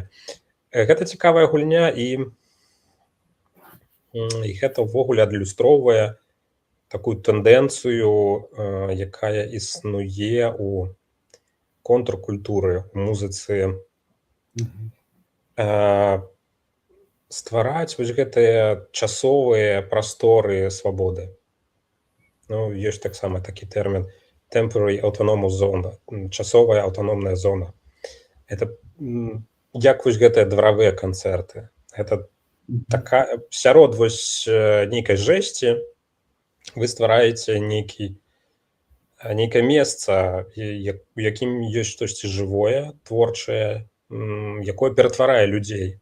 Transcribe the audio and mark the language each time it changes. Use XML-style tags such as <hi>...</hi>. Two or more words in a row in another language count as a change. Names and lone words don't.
<be>Гэта цікавая гульня, і гэта ўвогуле адлюстроўвае такую тэндэнцыю, якая існуе ў контркультуры, у музыцы, ствараць вось гэтыя часовыя прасторы свабоды. Ну, ёсць таксама такі тэрмін</be> <en>temporary autonomous zone,</en> <be>часовая аўтаномная зона. Это як вось гэтыя дваравыя канцэрты. Гэта такая, сярод вось нейкай жэсці вы ствараеце нейкае месца, у якім ёсць штосьці жывое, творчае, якое ператварае людзей.</be>